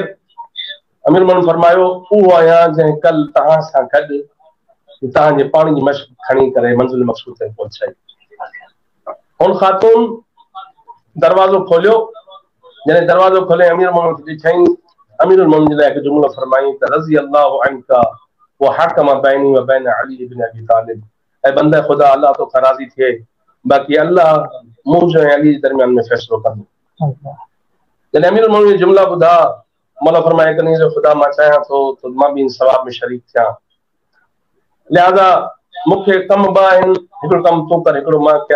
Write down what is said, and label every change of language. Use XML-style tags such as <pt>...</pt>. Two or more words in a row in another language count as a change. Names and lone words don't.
<sd>अमीरुल मोमिनीन फरमायो, उहो आहियां जंहिं कल तव्हां सां गॾु तव्हांजे पाणी जी मश्क खणी करे मंज़िल मक़सूद ताईं पहुचाई। हुन खातून दरवाज़ो खोलियो। जॾहिं दरवाज़ो खोले अमीरुल मोमिनीन ॾिठईं, अमीरुल मोमिनीन लाइ हिकु जुमिलो फरमाई त</sd> <ar>رضي الله عنك وحكم بيني وبين علي بن أبي طالب.</ar> <sd>ऐं बंदे खुदा अल्लाह तो राज़ी थिए, बाक़ी अल्लाह मुंहिंजो ऐं अली जे दरमियान में फ़ैसिलो कंदो। जॾहिं अमीरुल मोमिनीन जुमिला ॿुधा, मौला फरमाए कनी जो खुदा मां चाहियां थो त मां बि इन सवाब में शरीक थियां, लिहाज़ा मूंखे कम ॿ आहिनि, हिकिड़ो कमु तूं कर, हिकिड़ो मां कयां।</sd>